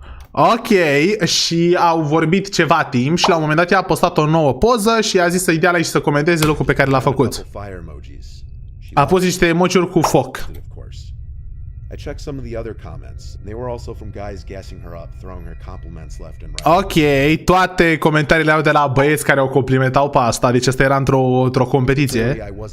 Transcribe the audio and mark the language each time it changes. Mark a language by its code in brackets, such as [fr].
[ro] Ok, și au vorbit ceva timp și la un moment dat ea a postat o nouă poză și a zis să-i dea like și să comenteze lucrul pe care l-a făcut. A pus niște emoji-uri cu foc. [en] I checked some of the other comments. They were also from guys gassing her up, throwing her compliments left and right. [ro] Ok, toate comentariile au de la băieți care o complimentau pe asta, deci asta era într-o competiție.